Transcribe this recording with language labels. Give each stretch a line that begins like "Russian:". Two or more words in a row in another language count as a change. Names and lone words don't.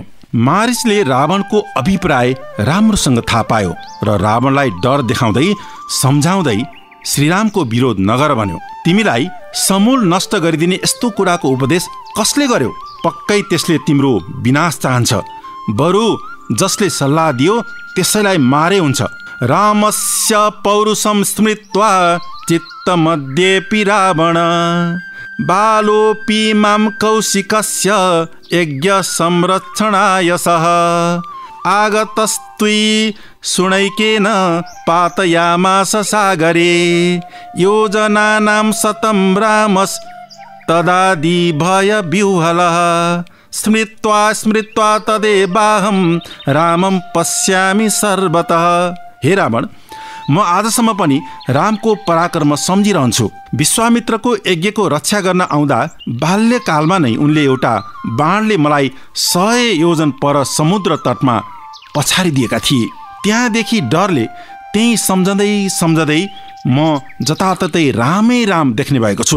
Nepali: मारीचले रावणको अभिप्राय राम्रोसँग थाहा पायो र रावणलाई डर देखाउँदै सम्झाउँदै श्रीरामको विरोध नगर भन्यो। तिमीलाई समूल नष्ट गरिदिने यस्तो कुराको उपदेश कसले गर्यो? पक्कै त्यसले तिम्रो विनाश चाहन्छ। बरु जसले सल्लाह दियो त्यसैलाई मारे हुन्छ।
Sanskrit: रामस्य पौरुषं स्मृत्वा चित्तमध्येऽपि रावण बालोऽपि मां कौशिकस्य यज्ञ संरक्षणाय सः आगतस्त्वयि शुनैकेन पातयामास सागरे योजनानां शतं रामस्तदादि भयव्यूहलः स्मृत्वा स्मृत्वा तदेवाहं रामं पश्यामि सर्वतः।
Nepali: हे रावण, म आजसम्म पनि रामको पराक्रम सम्झिरहन्छु। विश्वामित्रको यज्ञको रक्षा गर्न आउँदा बाल्यकालमा नै उनले एउटा बाणले मलाई 100 योजन पर समुद्र तटमा पछारिदिएका थिए। त्यहाँदेखि डरले त्यही सम्झँदै सम्झँदै म जताततै रामै राम देख्ने भएको छु।